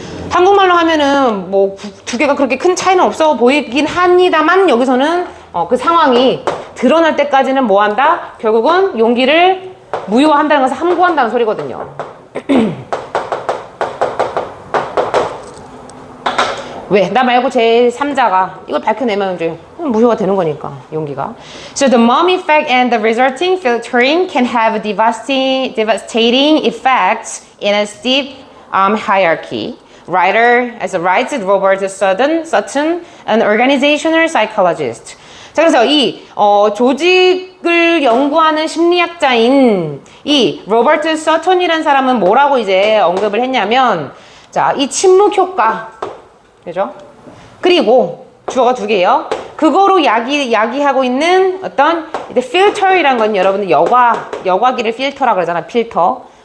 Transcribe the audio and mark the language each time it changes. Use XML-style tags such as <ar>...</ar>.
<ko>한국말로 하면은 뭐 두 개가 그렇게 큰 차이는 없어 보이긴 합니다만 여기서는 그 상황이 드러날 때까지는 뭐 한다? 결국은 용기를 무효화한다는 것을 함구한다는 소리거든요. 왜? 나 말고 제 3자가 이걸 밝혀내면 이제 무효가 되는 거니까, 용기가.</ko> <en>So the mom effect and the resulting filtering can have devastating effects in a steep hierarchy. Writer, writes Robert Sutton, an organizational psychologist.</en> <ko>자, 그래서 이 조직을 연구하는 심리학자인 이 로버트 서턴이라는 사람은 뭐라고 이제 언급을 했냐면, 자, 이 침묵 효과, 그죠? 그리고 주어가 두 개예요. 그거로 야기하고 있는 어떤 필터이란 건 여러분들 여과기를 필터라고 그러잖아. 필터.</ko>